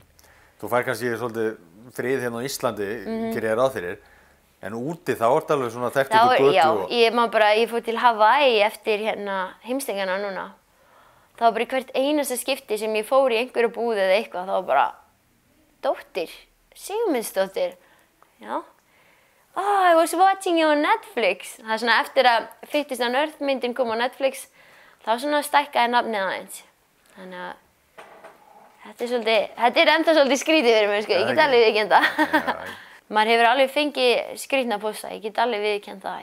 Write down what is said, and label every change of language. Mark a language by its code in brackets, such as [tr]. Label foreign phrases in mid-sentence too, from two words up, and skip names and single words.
[is] Þú fær kannski svolítið frið hérna á Íslandi, gerir ég ráð fyrir, en úti þá ertu alveg svona þekkt út úr götu og... Já, ég fór til Hawaii eftir heimstingana núna. Það var bara í hvert einasta skipti sem ég fór í einhverju búð eða eitthvað, þá var bara dóttir, Sigmundsdóttir, já. [en] Oh, I was watching you on Netflix. [is] Það er svona eftir að Fittest on Earth myndin kom á Netflix, þá svona stækkaði nafnið aðeins. Þannig að þetta er ennþá svolítið skrítið fyrir mig, sko, ég get alveg viðurkennt það. Maður hefur alveg fengið skrítna pósta, ég get alveg viðurkennt það.